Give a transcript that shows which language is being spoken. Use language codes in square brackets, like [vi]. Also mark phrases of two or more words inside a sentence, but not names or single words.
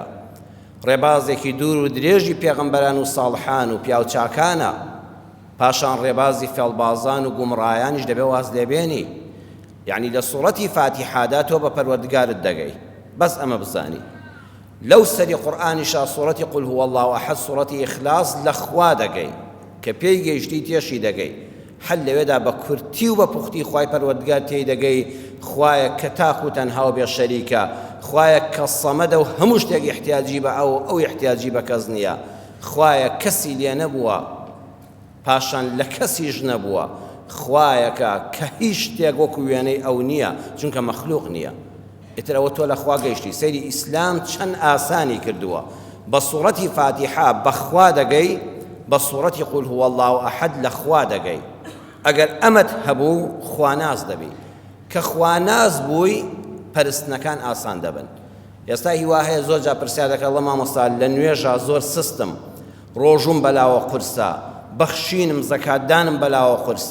[ckb] ڕێبازێکی دوور و درێژی پێغەمبەران و ساڵحان و پیاوچاکانە، پاشان ڕێبازی فێڵبازان و گومڕایانیش دەبێ واز لێبێنی. یعنی لە سوورەتی فاتیحادا تۆ بە پەروەردگارت دەگەی. بەس ئەمە بزانی. لەو سەری قورئانیشا سوورەتی [ar] قل هو الله ئەحەد [ckb] سوورەتی ئیخلاس لە خوا دەگەی کە پێی گەیشتی تێشی دەگەی. هەر لەوێدا بە کورتی و بە پوختی خوای پەروەردگار تێی دەگەی خوایە کە تاک و تەنها و بێ شەریکە، خوایە کە سەمەدە و هەموو شتێک احتیاجی بە ئەو احتیاجی بە کەس نییە، خوایە کەسی لێ نەبووە پاشان لە کەسیش نەبووە، خوایەکە کە هیچ شتێک وەکو وێنەی ئەو نییە چونکە مەخلوق نییە. ئیتر ئەوە تۆ لە خوا گەیشتی. سەیری ئیسلام چەند ئاسانی کردووە. بە سوورەتی فاتیحە بەخوا دەگەی، بە سوورەتی [ar] قل هو الله ئەحەد [ckb] لە خوا دەگەی. ئەگەر ئەمەت هەبوو خواناز دەبی. کە خواناز بووی پەرستنەکان ئاسان دەبن. ئێستا هیوا هەیە زۆر جا پرسیار دەکات وڵا مامۆستا لە نوێژە زۆر سستم، ڕۆژوم بەلاوە قورسە، بەخشینم زەکاتدانم بەلاوە قورسە.